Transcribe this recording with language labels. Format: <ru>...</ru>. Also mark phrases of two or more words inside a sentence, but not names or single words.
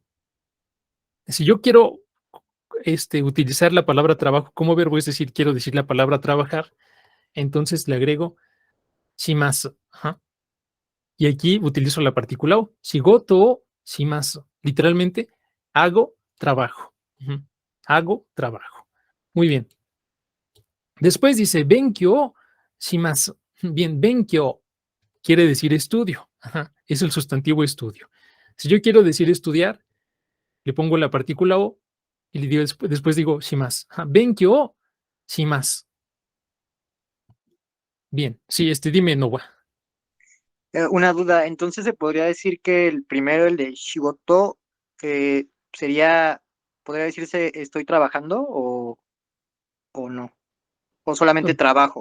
<es>Si yo quiero utilizar la palabra trabajo como verbo, es decir, quiero decir la palabra trabajar, entonces le agrego shimasu. Ajá. Y aquí utilizo la partícula O.</es> <ja>仕事をします.</ja> <es>Literalmente, hago trabajo. Ujú. Hago trabajo. Muy bien. Después dice</es> <ja>勉強します.</ja> <es>Bien, benkyou quiere decir estudio. Ajá. Es el sustantivo estudio. Si yo quiero decir estudiar, le pongo la partícula O y le digo, después digo shimasu.</es> <ja>勉強をします.</ja> <es>Bien, sí, dime, Nowa. Una duda, entonces se podría decir que el primero, el de shigoto, podría decirse estoy trabajando o no, o solamente trabajo.</es>